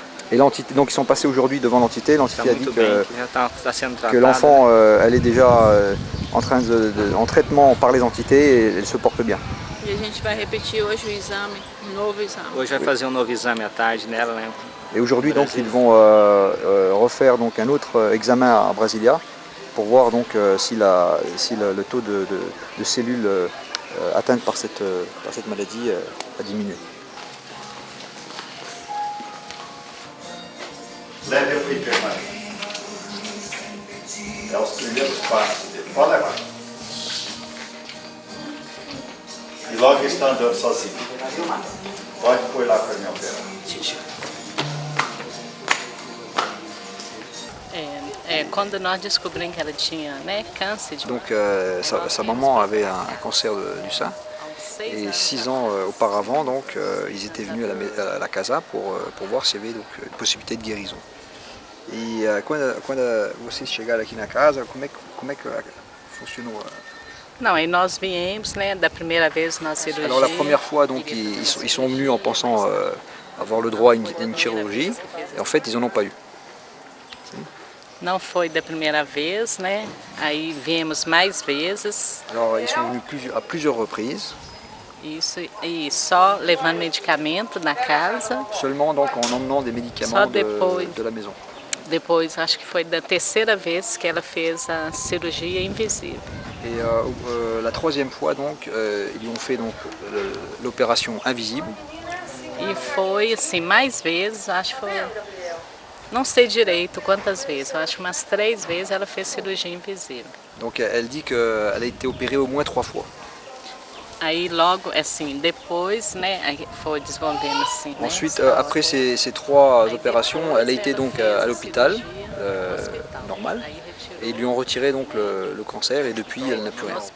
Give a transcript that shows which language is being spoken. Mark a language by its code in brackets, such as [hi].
[fr] Et l'entité, donc ils sont passés aujourd'hui devant l'entité. L'entité a dit que l'enfant, elle est déjà en traitement par les entités et elle se porte bien. [pt] E a gente vai repetir hoje o exame, um novo exame. Hoje vai fazer novo exame à tarde nela, né? [fr] Et aujourd'hui, donc, ils vont refaire donc, un autre examen à Brasilia pour voir donc, si le taux de cellules atteintes par cette maladie a diminué. [pt] Leve o enfermaria. É os primeiros passos dele. Pode levar. E logo ele está andando sozinho. Pode pôr lá para me operar. Quando nós descobrimos que ela tinha, né, câncer de [fr] Donc sa maman avait un cancer du sein. Et 6 ans auparavant, donc, ils étaient venus à la casa pour voir s'il y avait donc, une possibilité de guérison. [pt] E quando vocês chegaram aqui na casa, como é que funcionou? Não, aí nós viemos, né, da primeira vez na cirurgia. [fr] Alors la première fois, donc, ils sont venus en pensant avoir le droit à une chirurgie, et en fait, ils n'en ont pas eu. [pt] Não foi da primeira vez, né? Aí viemos mais vezes. [fr] Alors ils sont venus à plusieurs reprises. [pt] Isso, e só levando medicamento na casa. [fr] Seulement donc en emmenant des médicaments de la maison. [pt] Depois, acho que foi da terceira vez que ela fez a cirurgia invisível. [fr] Et la troisième fois, donc, ils ont fait donc l'opération invisible. [pt] E foi assim, mais vezes, acho que foi. Não sei direito quantas vezes, eu acho que umas 3 vezes ela fez cirurgia invisível. [fr] Donc elle dit qu'elle a été opérée au moins 3 fois. [pt] Aí logo, assim, depois, né, aí foi desenvolvendo assim. [fr] Ensuite, après ces 3 opérations, elle a été donc à l'hôpital normal. Et ils lui ont retiré donc le cancer et depuis elle n'a plus rien.